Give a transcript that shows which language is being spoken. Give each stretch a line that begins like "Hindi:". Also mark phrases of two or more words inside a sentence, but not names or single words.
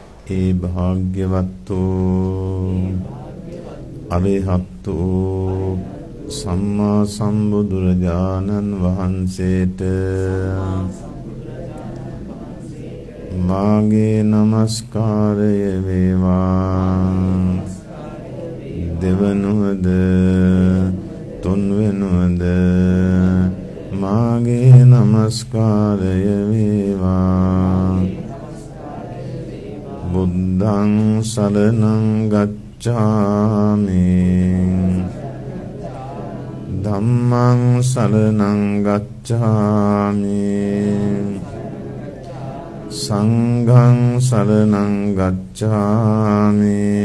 Sinhala: ඒ භාග්‍යවත්තෝ අරිහත්තෝ සම්මා සම්බුදුරජාණන් වහන්සේට මාගේ නමස්කාරය වේවා. දෙවනුවද තුන්වෙනුවද මාගේ නමස්කාරය වේවා.
Pali: බුද්ධං සරණං ගච්ඡාමි ධම්මං සරණං ගච්ඡාමි සංඝං සරණං ගච්ඡාමි